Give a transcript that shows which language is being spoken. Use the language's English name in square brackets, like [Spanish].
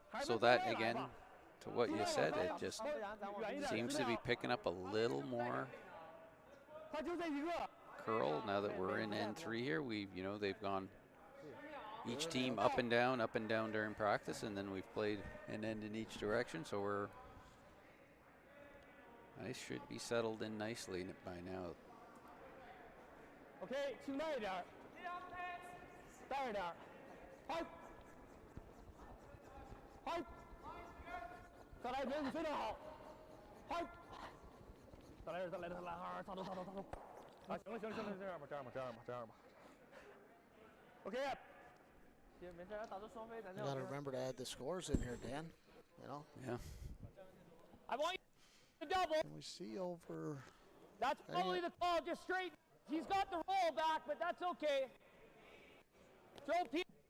[English] So that, again, to what you said, it just seems to be picking up a little more curl now that we're in N3 here. They've gone each team up and down during practice, and then we've played an end in each direction. So ice should be settled in nicely by now. [Chinese] OK，轻带一点，带一点，嗨，嗨，再来一遍，你非常好，嗨，再来，擦头，啊，行了，这样吧。 OK。 没事，打出双飞，咱 [English] You got to remember to add the scores in here, Dan. You know? Yeah. I want you to double. And we see over. That's probably the call, just straight. He's got the roll back, but that's okay. Throw Peter.